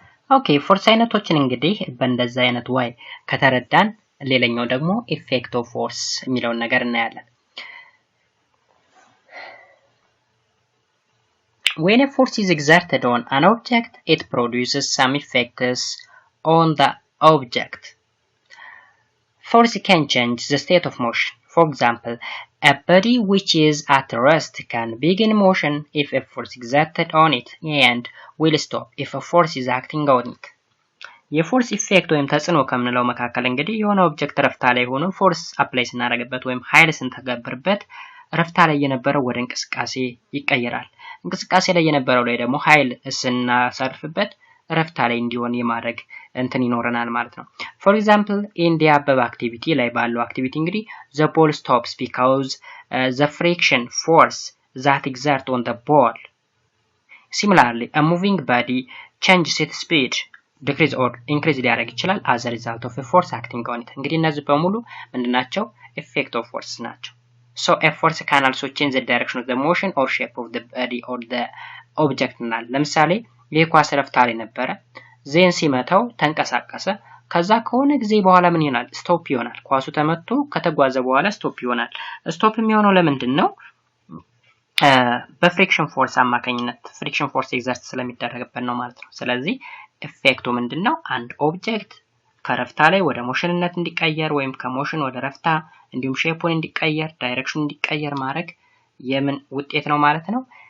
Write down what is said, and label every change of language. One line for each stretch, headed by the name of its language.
Amharic: ኦኬ ፎርስ አይነቶችን እንግዲህ በእንደዛ አይነት ዋይ ከተረዳን ሌላኛው ደግሞ ኢፌክት ኦፍ ፎርስ የሚለውን ነገር እናያለን።
English: When a force is exerted on an object, it produces some effects on the object. Force can change the state of motion. For example, a body which is at rest can begin motion if a force exerted on it and will stop if a force is acting on it.
Amharic: የፎርስ ኢፌክት ወይም ተጽዕኖ ከምንለው መካከል እንግዲህ የሆነ ኦብጀክት ረፍታ ላይ ሆኖ ፎርስ አፕላይ ስናደርግበት ወይም ኃይል ስንተገብርበት ረፍታ ላይ የነበረው ወደ እንቅስቃሴ ይቀየራል። እንቅስቃሴ ላይ የነበረው ላይ ደግሞ ኃይል ስናሰርፍበት ረፍታ ላይ እንዲሆን የማድረግ እንትን ይኖረናል ማለት ነው።
English: for example in the above activity
Amharic: ላይ ባለው አክቲቪቲ እንግዲህ
English: the ball stops because the friction force that exert on the ball. Similarly, a moving body changes its speed, decrease or increase
Amharic: ሊያደርግ ይችላል
English: as a result of a force acting on it.
Amharic: እንግዲህ እነዚህ በሙሉ ምንድናቸው?
English: effect of force
Amharic: ናቸው።
English: So a force can also change the direction of the motion or shape of the body or the object
Amharic: እናል። ለምሳሌ የኳስ ረፍታ ላይ ነበረ፣ ዜን ሲመታው ተንቀሳቀሰ። ከዛ ከሆነ ጊዜ በኋላ ምን ይሆናል? ስቶፕ ይሆናል። ኳሱ ተመቶ ከተጓዘ በኋላ ስቶፕ ይሆናል። ስቶፕ የሚሆነው ለምንድን ነው? በፍሪክሽን ፎርስ አማካኝነት ፍሪክሽን ፎርስ ኤግዘርት ስለሚደረግበት ነው ማለት ነው። ስለዚህ ኢፌክቱ ምንድነው? አንድ ኦብጀክት ከረፍታ ላይ ወደ ሞሽንነት እንዲቀየር ወይም ከሞሽን ወደ ረፍታ እንዲሁም ሼፑን እንዲቀየር ዳይሬክሽን እንዲቀየር ማድረግ የምን ውጤት ነው ማለት ነው?